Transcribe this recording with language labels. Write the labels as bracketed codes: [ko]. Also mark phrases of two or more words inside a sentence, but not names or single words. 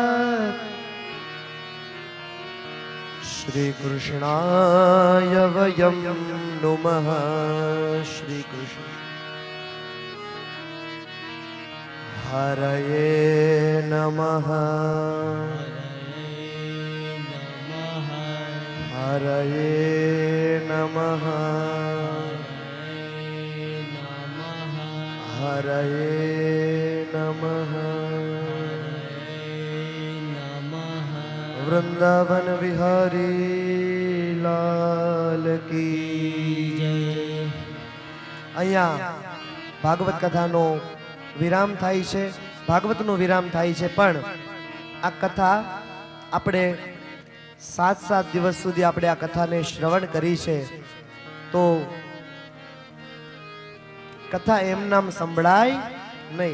[sa] श्री कृष्णाय वयं नुमः श्री कृष्ण हरये नमः हरये नमः हरये नमः [hi] वृंदावन विहारी लाल की जय। [gu] અહીંયા ભાગવત કથાનો વિરામ થાય છે, ભાગવતનો વિરામ થાય છે, પણ આ કથા આપણે 7 દિવસ સુધી આપણે આ કથાને શ્રવણ કરી છે, તો કથા એમ નામ સંભળાય નહીં.